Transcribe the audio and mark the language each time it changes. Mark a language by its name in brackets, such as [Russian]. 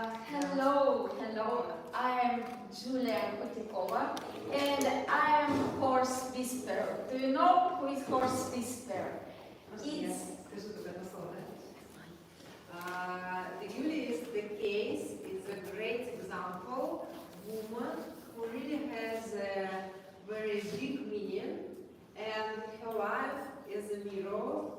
[English] Hello, I'm Julia Kotikova, and I am horse whisperer. Do you know who is horse whisperer? It's [Russian] Скажу только одно слово, да? [English] Юлия is the case, is a great example, woman who really has a very big meaning, and her life is a miracle,